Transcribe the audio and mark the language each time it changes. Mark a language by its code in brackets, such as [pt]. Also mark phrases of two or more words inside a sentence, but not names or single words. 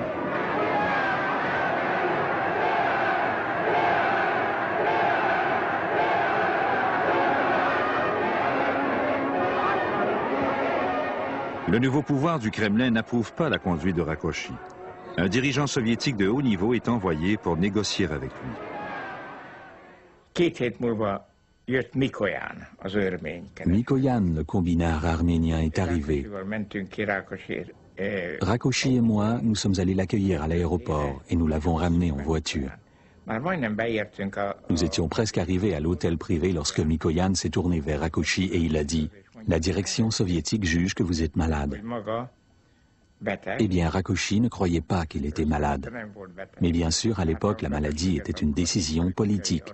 [fr] Le nouveau pouvoir du Kremlin n'approuve pas la conduite de Rákosi. Un dirigeant soviétique de haut niveau est envoyé pour négocier avec lui. [hu] 2 hét múlva jött Mikoyan, az örmény. Mikoyan, [fr] le kombinard arménien, est arrivé. [hu] Mentünk ki Rákosiért. [fr] Rákosi et moi, nous sommes allés l'accueillir à l'aéroport et nous l'avons ramené en voiture. [hu] Már majdnem beértünk a... [fr] Nous étions presque arrivés à l'hôtel privé lorsque Mikoyan s'est tourné vers Rákosi et il a dit « La direction soviétique juge que vous êtes malade ». Eh bien, Rákosi ne croyait pas qu'il était malade. Mais bien sûr, à l'époque, la maladie était une décision politique.